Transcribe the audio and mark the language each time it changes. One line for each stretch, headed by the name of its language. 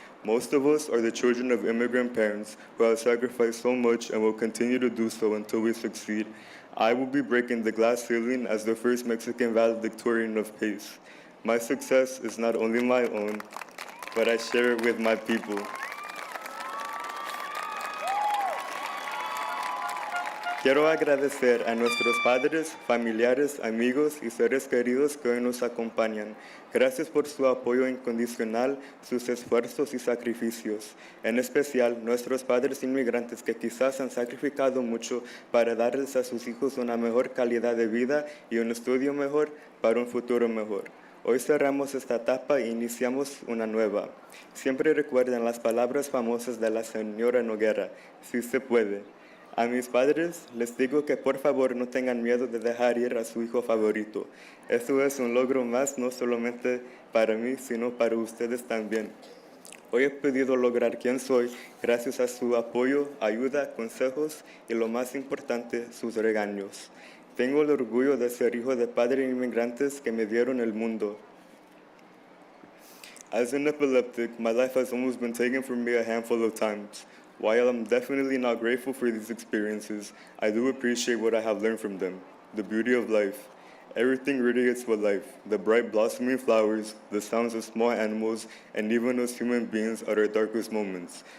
English: Most of us are the children of immigrant parents who have sacrificed so much and will continue to do so until we succeed. I will be breaking the glass ceiling as the first Mexican valedictorian of PACE. My success is not only my own, but I share it with my people.
Spanish: Quiero agradecer a nuestros padres, familiares, amigos y seres queridos que hoy nos acompañan. Gracias por su apoyo incondicional, sus esfuerzos y sacrificios. En especial, nuestros padres inmigrantes que quizás han sacrificado mucho para darles a sus hijos una mejor calidad de vida y un estudio mejor para un futuro mejor. Hoy cerramos esta etapa e iniciamos una nueva. Siempre recuerden las palabras famosas de la señora Noguera, si se puede. A mis padres les digo que por favor no tengan miedo de dejar ir a su hijo favorito. Esto es un logro más no solamente para mí, sino para ustedes también. Hoy he podido lograr quien soy gracias a su apoyo, ayuda, consejos y lo más importante, sus regaños. Tengo el orgullo de ser hijo de padres inmigrantes que me dieron el mundo.
English: As an epileptic, my life has almost been taken from me a handful of times. While I'm definitely not grateful for these experiences, I do appreciate what I have learned from them, the beauty of life. Everything radiates with life, the bright blossoming flowers, the sounds of small animals, and even us human beings at our darkest moments.